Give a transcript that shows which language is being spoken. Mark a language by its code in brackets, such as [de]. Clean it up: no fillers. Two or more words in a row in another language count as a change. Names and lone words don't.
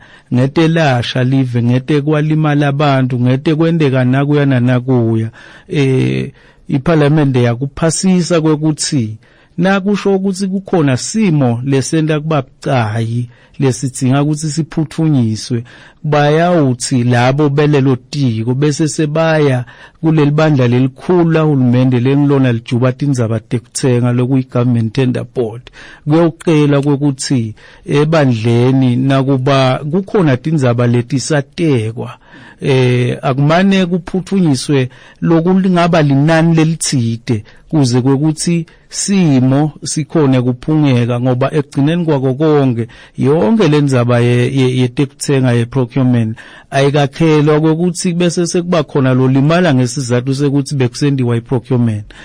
[ss] ngete lasha live ngete kwalimala abantu ngete kwendeka nakuyana nakuya iParliament yakuphasisa kwekuthi nakusho ukuthi kukhona simo lesenta kubabucayi lesidinga ukuthi siphuthunyiswe bayawuthi labo belelo tiko bese sebaya kuleli bandla lelikhulu lahulumende lengilona lijuba tindzaba tekuthenga lokuyi [en] government tender board [ss] kuyoqela kwekuthi ebandleni nakuba kukhona tindzaba letisatekwa akumane kuphuthunyiswe lokulingaba linani lelitsite kuze kwekuthi simo sikhona kuphungeka ngoba egcineni kwako konke yonke lendzaba yetekuthenga yeprocurement ayikakhelwa kwekuthi bese sekuba khona lo limala ngesizathu sekuthi bekusendiwa iprocurement